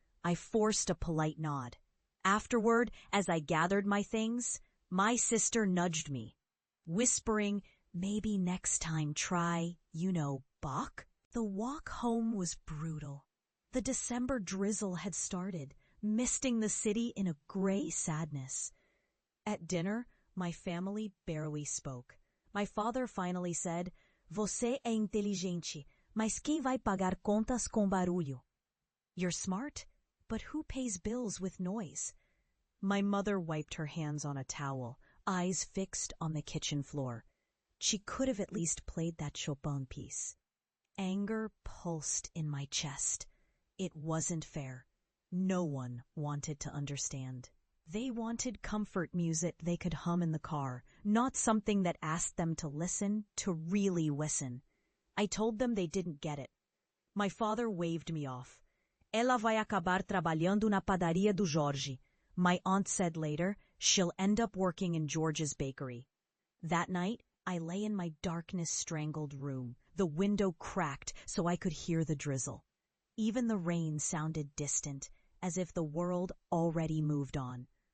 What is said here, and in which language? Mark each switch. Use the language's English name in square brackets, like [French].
[English] I forced a polite nod. Afterward, as I gathered my things, my sister nudged me, whispering, maybe next time try, Bach? The walk home was brutal. The December drizzle had started, misting the city in a gray sadness. At dinner, my family barely spoke. [Portuguese] My father finally said, "Você é inteligente, mas quem vai pagar contas com barulho?" [English] You're smart, but who pays bills with noise? My mother wiped her hands on a towel, eyes fixed on the kitchen floor. She could have at least played that Chopin piece. Anger pulsed in my chest. It wasn't fair. No one wanted to understand. They wanted comfort music they could hum in the car, not something that asked them to listen, to really listen. I told them they didn't get it. My father waved me off. [Portuguese] "Ela vai acabar trabalhando na padaria do Jorge." [English] My aunt said later, "She'll end up working in George's bakery." That night, I lay in my darkness-strangled room, the window cracked so I could hear the drizzle. Even the rain sounded distant, as if the world already moved on.